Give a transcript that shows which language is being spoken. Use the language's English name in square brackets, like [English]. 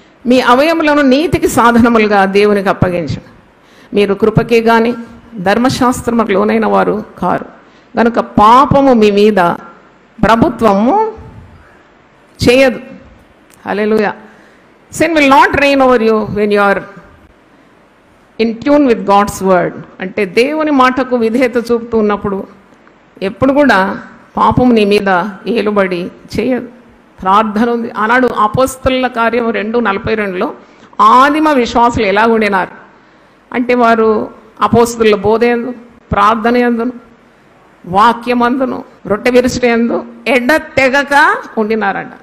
[Telugu] మీ అవయములను నీతికి సాధనములుగా దేవునికి అప్పగించు. మీరు కృపకే గాని ధర్మశాస్త్రములకు లోనైన వారు కారు కనుక పాపము మీ మీద ప్రభుత్వము చేయదు. హల్లెలూయా. [English] Sin will not reign over you when you are in tune with God's word. [Telugu] అంటే దేవుని మాటకు విధేయత చూపుతూ ఉన్నప్పుడు ఎప్పుడు కూడా పాపం నీ మీద ఏలుబడి చేయదు. ప్రార్థన ఉంది. ఆనాడు అపోస్తలుల కార్యం 2:42లో ఆదిమ విశ్వాసులు ఎలా ఉండినారు అంటే వారు అపోస్తలుల బోధయందు, ప్రార్థన యందును, వాక్యమందును, రొట్టె విరుచుటయందు ఎడతెగక ఉండినారంట.